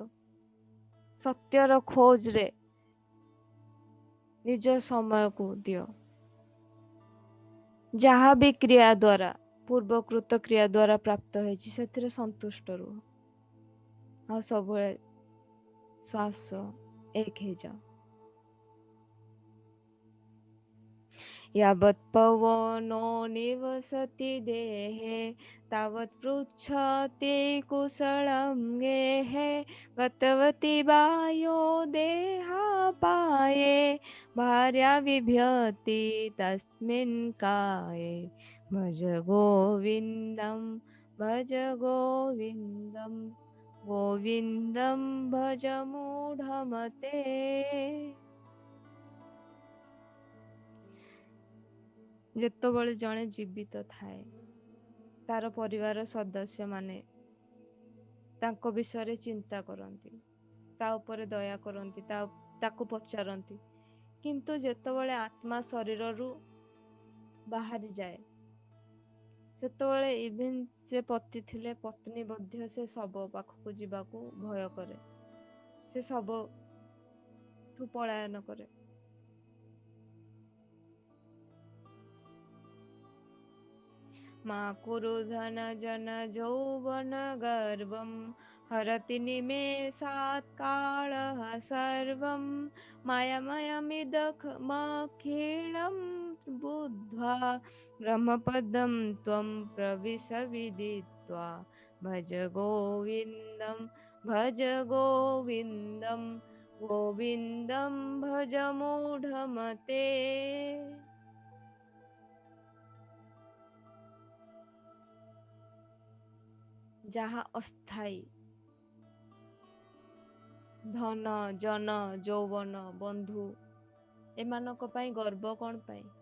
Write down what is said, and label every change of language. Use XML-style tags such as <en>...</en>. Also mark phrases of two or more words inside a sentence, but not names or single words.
<or>ସତ୍ୟର ଖୋଜରେ ନିଜ ସମୟକୁ ଦିଅ। ଯାହା ବି କ୍ରିୟା ଦ୍ୱାରା ପୂର୍ବକୃତ କ୍ରିୟା ଦ୍ୱାରା ପ୍ରାପ୍ତ ହେଇଛି ସେଥିରେ ସନ୍ତୁଷ୍ଟ ରୁହ ଆଉ ସବୁବେଳେ ଶ୍ୱାସ ଏକ ହେଇଯାଅ।</or> <sa>यावत् पवनो निवसति देहे तावत् पृच्छति कुशलं गेः गतवती वायो देहापाये भार्या बिभ्यति तस्मिन् काये भज गोविन्दं भज गोविन्दं गोविन्दं भज मूढमते।</sa> <or>ଯେତେବେଳେ ଜଣେ ଜୀବିତ ଥାଏ ତାର ପରିବାର ସଦସ୍ୟମାନେ ତାଙ୍କ ବିଷୟରେ ଚିନ୍ତା କରନ୍ତି, ତା ଉପରେ ଦୟା କରନ୍ତି, ତାକୁ ପଚାରନ୍ତି। କିନ୍ତୁ ଯେତେବେଳେ ଆତ୍ମା ଶରୀରରୁ ବାହାରି ଯାଏ ସେତେବେଳେ ଇଭେନ୍ ସେ ପତି ଥିଲେ ପତ୍ନୀ ମଧ୍ୟ ସେ ଶବ ପାଖକୁ ଯିବାକୁ ଭୟ କରେ, ସେ ଶବଠୁ ପଳାୟନ କରେ।</or> <sa>मा कुरु धन जन यौवन गर्वं हरति निमेषात् कालः सर्वं मायामयमिदमखिलं बुद्ध्वा ब्रह्मपदं त्वं प्रविश विदित्वा भज गोविन्दं भज गोविन्दं गोविन्दं भज मूढमते।</sa> <or>ଯାହା ଅସ୍ଥାୟୀ ଧନ ଜନ ଯୌବନ ବନ୍ଧୁ ଏମାନଙ୍କ ପାଇଁ ଗର୍ବ କଣ ପାଇଁ?</or>